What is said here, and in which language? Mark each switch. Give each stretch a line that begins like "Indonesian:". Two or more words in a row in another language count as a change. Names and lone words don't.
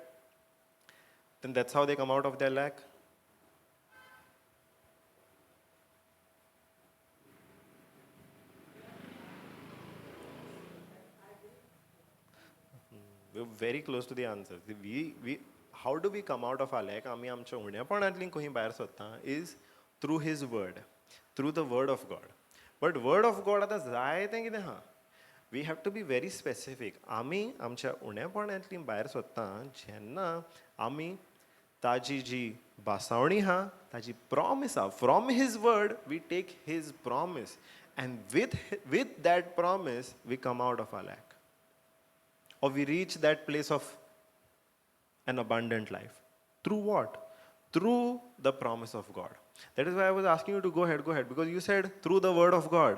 English: Then that's how they come out of their lack. We're very close to the answer. How do we come out of our lack?
Konkani: आम्ही आमच्या उणेपणांतली खंय भायर सोदता
English: is through His word, through the word of God. But word of God
Konkani: आतां जायतें कितें आहा.
English: We have to be very specific.
Konkani: आमी आमच्या उणेपणांतली भायर सोदता जेन्ना आमी ताजी जी बासावणी आहा ताजी प्रॉमिस आहा
English: फ्रॉम His word we take His promise and with that promise we come out of our lack or we reach that place of an abundant life. Through what? Through the promise of God. That is why I was asking you to go ahead, because you said through the word of God.